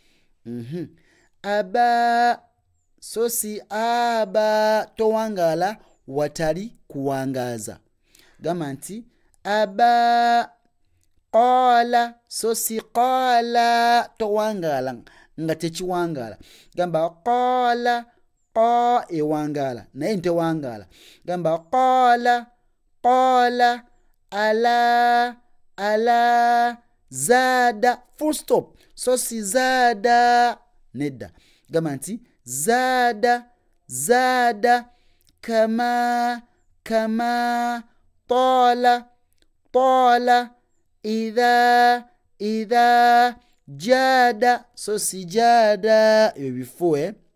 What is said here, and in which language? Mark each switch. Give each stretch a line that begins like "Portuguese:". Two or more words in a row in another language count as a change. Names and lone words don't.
Ganda: Aba so si aba, towangala watali kuwangaza. Gamba nti aba. Qala so si qala, towangala nga tekiwangala. Gamba qala, qa ewangala naye ntewangala.
Arabic: Gamba قال، قال، علا، علا، زاد,
English: full stop.
Ganda: So si zada, nedda. Gamba nti
Arabic: زاد، زاد، كما، كما، تلا، تلا، إذا، إذا، جاء,
Ganda: so si
Arabic: jada, before